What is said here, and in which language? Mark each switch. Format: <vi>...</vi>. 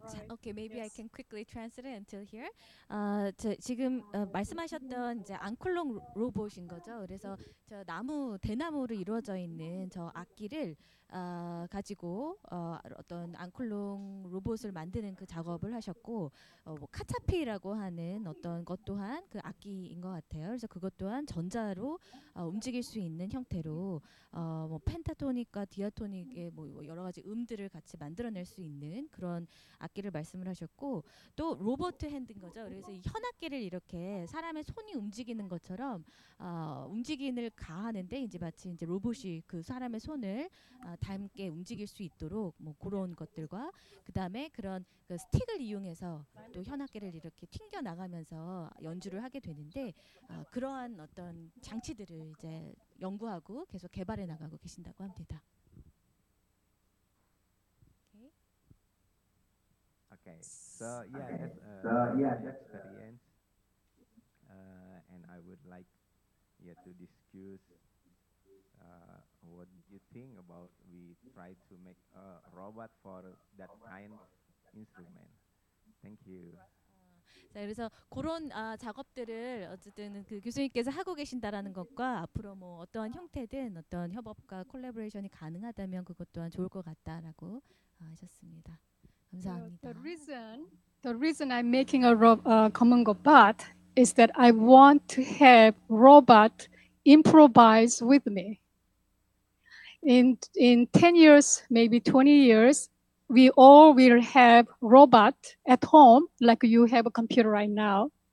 <en>Okay, maybe I can quickly translate until here.</en> <ko>지금 말씀하셨던 이제 앙쿨롱 로봇인 거죠. 그래서 저 대나무로 이루어져 있는 저 악기를 가지고 어떤 앙쿨롱 로봇을 만드는 그 작업을 하셨고 뭐 카차피라고 하는 어떤 것 또한 그 악기인 것 같아요. 그래서 그것 또한 전자로 움직일 수 있는 형태로 뭐 펜타토닉 펜타토닉과 디아토닉의 뭐 여러 가지 음들을 같이 만들어낼 수 있는 그런 악기를 말씀을 하셨고, 또 로버트 핸드인 거죠. 그래서 이 현악기를 이렇게 사람의 손이 움직이는 것처럼 움직임을 가하는데 이제 마치 이제 로봇이 그 사람의 손을 닮게 움직일 수 있도록 뭐 그런 것들과, 그 다음에 그런 그 스틱을 이용해서 또 현악기를 이렇게 튕겨 나가면서 연주를 하게 되는데, 그러한 어떤 장치들을 이제 연구하고 계속 개발해 나가고 계신다고 합니다.</ko> <en>Okay, so yeah, that's a good experience, and I would like to discuss what you think about we try to make a robot for that kind of instrument. Thank you.</en> <ko>자, 그래서 그런 작업들을 어쨌든 그 교수님께서 하고 계신다라는 것과, 앞으로 뭐 어떠한 형태든 어떤 협업과 콜라보레이션이 가능하다면 그것 또한 좋을 것 같다라고 하셨습니다. 감사합니다.</ko> <en>The reason I'm making a common go bot is that I want to have robot improvise with me. In 10 years, maybe 20 years, we all will have robot at home, like you have a computer right now.</en>